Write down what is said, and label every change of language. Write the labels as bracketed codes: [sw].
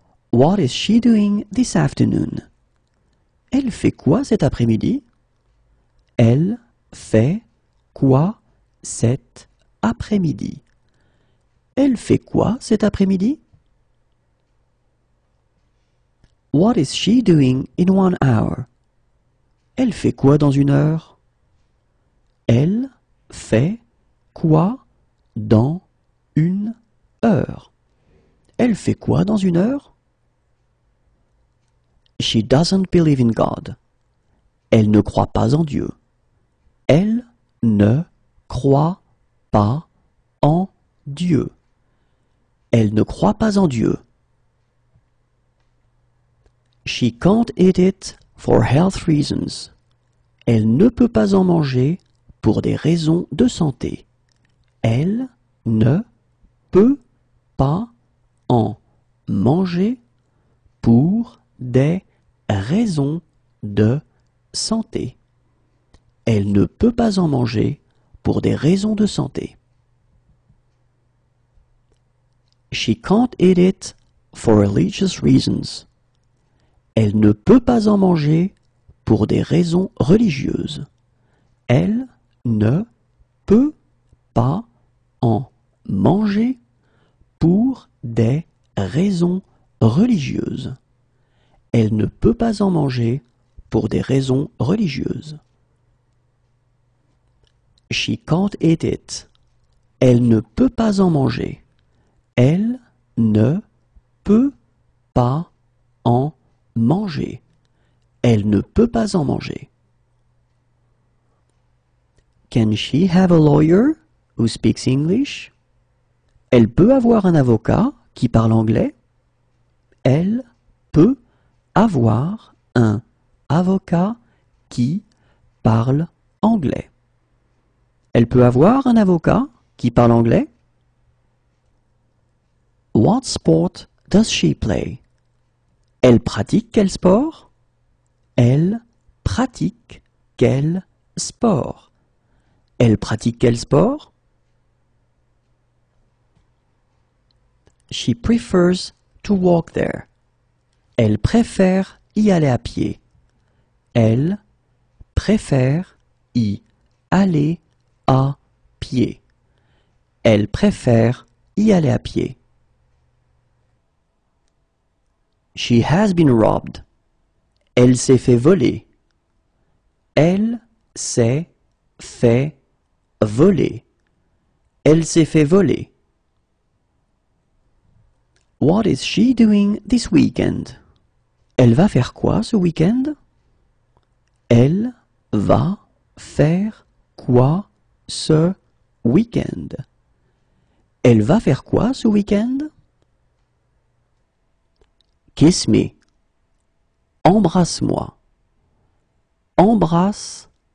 [en] What is she doing this afternoon? [fr] Elle fait quoi cet après-midi? Elle fait quoi cet après-midi? Elle fait quoi cet après-midi? [en] What is she doing in 1 hour? [fr] Elle fait quoi dans 1 heure? Elle fait quoi dans 1 heure? Elle fait quoi dans 1 heure? [en] She doesn't believe in God. [fr] Elle ne croit pas en Dieu. Elle ne croit pas en Dieu. Elle ne croit pas en Dieu. [en] She can't eat it for health reasons. [fr] Elle ne peut pas en manger pour des raisons de santé. Elle ne peut pas en manger pour des raisons de santé. Elle ne peut pas en manger pour des raisons de santé. [en] She can't eat it for religious reasons. [fr] Elle ne peut pas en manger pour des raisons religieuses. Elle ne peut pas en manger pour des raisons religieuses. Elle ne peut pas en manger pour des raisons religieuses. [en] She can't eat it. [fr] Elle ne peut pas en manger. Elle ne peut pas en manger. Elle ne peut pas en manger. [en] Can she have a lawyer who speaks English? [fr] Elle peut avoir un avocat qui parle anglais? Elle peut avoir un avocat qui parle anglais. Elle peut avoir un avocat qui parle anglais? [en] What sport does she play? [fr] Elle pratique quel sport? Elle pratique quel sport? Elle pratique quel sport? [en] She prefers to walk there. [fr] Elle préfère y aller à pied. Elle préfère y aller à pied. Elle préfère y aller à pied. [en] She has been robbed. [fr] Elle s'est fait voler. Elle s'est fait voler. Elle s'est fait voler. [en] What is she doing this weekend? [fr] Elle va faire quoi ce week-end? Elle va faire quoi ce week-end? Elle va faire quoi ce week-end? [en] Kiss me. [fr] Embrasse-moi. Embrasse-moi.